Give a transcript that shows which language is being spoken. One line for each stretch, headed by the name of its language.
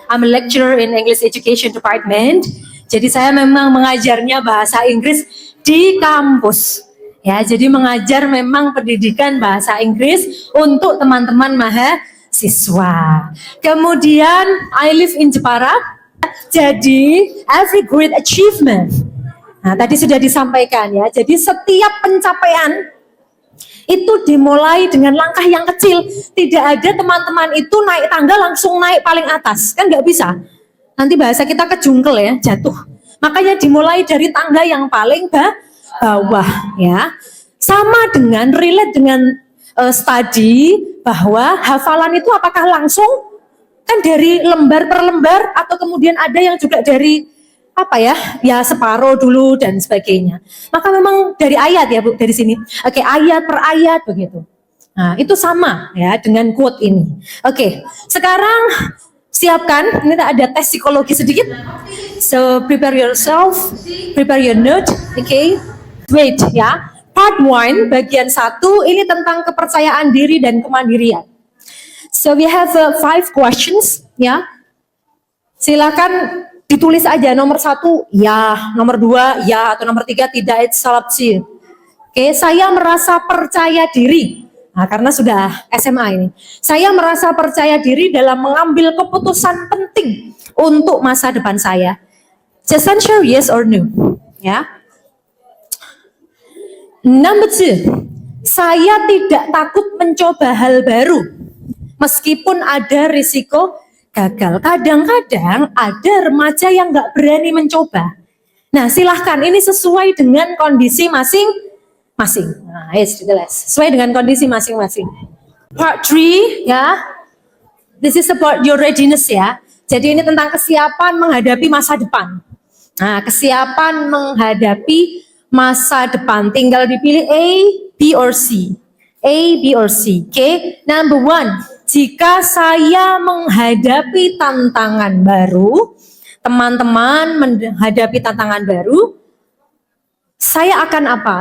English: I'm a lecturer in English Education Department.
Indonesian: Jadi saya memang mengajarnya bahasa Inggris di kampus. Ya, jadi mengajar memang pendidikan bahasa Inggris untuk teman-teman mahasiswa.
English: Kemudian I live in Jepara. Jadi every great achievement.
Indonesian: Nah, tadi sudah disampaikan ya. Jadi setiap pencapaian itu dimulai dengan langkah yang kecil. Tidak ada teman-teman itu naik tangga langsung naik paling atas. Kan nggak bisa. Nanti bahasa kita kejungkel ya, jatuh. Makanya dimulai dari tangga yang paling bawah ya. Sama dengan relate dengan studi bahwa hafalan itu apakah langsung kan dari lembar per lembar atau kemudian ada yang juga dari apa ya separuh dulu dan sebagainya. Maka memang dari ayat ya Bu, dari sini. Oke, ayat per ayat begitu. Nah, itu sama ya dengan quote ini. Oke, sekarang siapkan, ini ada tes psikologi sedikit.
English: So prepare yourself, prepare your note, okay? Wait
Indonesian: ya, part 1 bagian 1 ini tentang kepercayaan diri dan kemandirian.
English: So we have 5 questions
Indonesian: ya. Silakan ditulis aja nomor 1 ya, nomor 2 ya, atau nomor 3 tidak,
English: it's up to you.
Indonesian: Oke, saya merasa percaya diri. Nah, karena sudah SMA ini. Saya merasa percaya diri dalam mengambil keputusan penting untuk masa depan saya.
English: Just answer yes or no. Ya. Number 2,
Indonesian: saya tidak takut mencoba hal baru, meskipun ada risiko gagal. Kadang-kadang ada remaja yang nggak berani mencoba. Nah, silahkan, ini sesuai dengan kondisi masing-masing. Nah, sesuai dengan kondisi masing-masing.
English: Part 3, ya, this is about your readiness ya.
Indonesian: Jadi ini tentang kesiapan menghadapi masa depan. Nah, kesiapan menghadapi masa depan, tinggal dipilih A, B, or C. A, B, or C. Oke,
English: number 1,
Indonesian: jika saya menghadapi tantangan baru, teman-teman menghadapi tantangan baru, saya akan apa?